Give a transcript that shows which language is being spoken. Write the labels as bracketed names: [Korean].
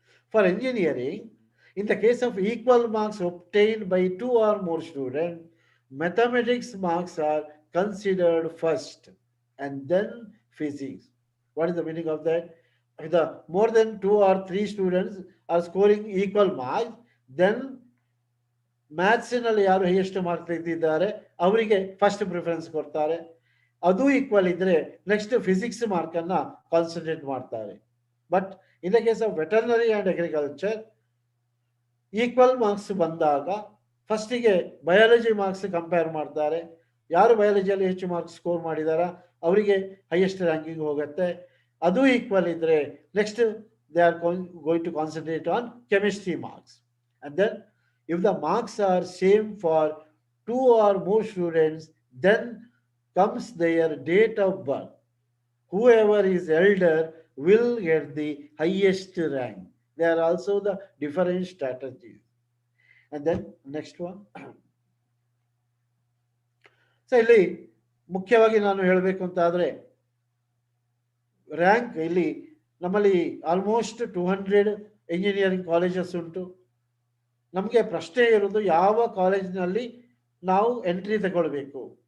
[English] For engineering, in the case of equal marks obtained by 2 or more students, mathematics marks are considered first and then physics. What is the meaning of that? If the more than 2 or 3 students are scoring equal marks, then [Kannada] ಮ್ಯಾಥ್ಸಿನಲ್ಲಿ ಯಾರು highest mark ತೆಗೆದಿದ್ದಾರೆ ಅವರಿಗೆ first preference ಕೊಡ್ತಾರೆ. ಅದು equal ಇದ್ರೆ next physics ಮಾರ್ಕನ್ನು concentrate ಮಾಡ್ತಾರೆ. [English] but in the case of veterinary and agriculture [Kannada] equal marks ಬಂದಾಗ ಫಸ್ಟಿಗೆ biology marks compare ಮಾಡ್ತಾರೆ. ಯಾರು ಬಯಾಲಜಿಯಲ್ಲಿ ಹೆಚ್ಚು ಮಾರ್ಕ್ಸ್ ಸ್ಕೋರ್ ಮಾಡಿದಾರ ಅವರಿಗೆ ಹೈಯೆಸ್ಟ್ ರ್ಯಾಂಕಿಂಗ್ ಹೋಗುತ್ತೆ. ಅದು ಈಕ್ವಲ್ ಇದ್ರೆ [English] Next they are going to concentrate on chemistry marks. And then if the marks are same for 2 or more students, then comes their date of birth. Whoever is elder will get the highest rank. They are also the different strategies. And then next one. [Kannada] So ಇಲ್ಲಿ ಮುಖ್ಯವಾಗಿ ನಾನು ಹೇಳಬೇಕು ಅಂತ ಆದರೆ rank ಇಲ್ಲಿ ನಮ್ಮಲ್ಲಿ almost 200 engineering colleges ಉಂಟು. ನಮಗೆ ಪ್ರಶ್ನೆ ಇರೋದು ಯಾವ ಕಾಲೇಜಿನಲ್ಲಿ ನಾವು ಎಂಟ್ರಿ ತಗೊಳ್ಬೇಕು.